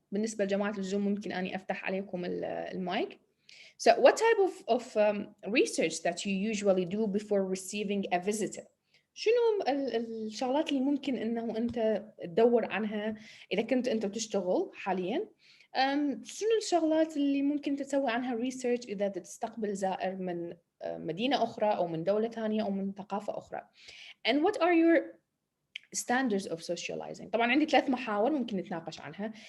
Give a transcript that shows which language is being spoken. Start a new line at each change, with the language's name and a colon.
Arabic: بالنسبة لجماعة الزوم ممكن أني أفتح عليكم المايك.
English: So what type of research that you usually do before receiving a visitor?
Arabic: شنو الشغلات اللي ممكن إنه أنت تدور عنها إذا كنت أنت بتشتغل حالياً؟ شنو الشغلات اللي ممكن تسوي عنها research إذا تستقبل زائر من مدينة أخرى أو من دولة ثانية أو من ثقافة أخرى؟
English: And what are your standards of socializing؟
Arabic: طبعاً عندي 3 محاور ممكن نتناقش عنها.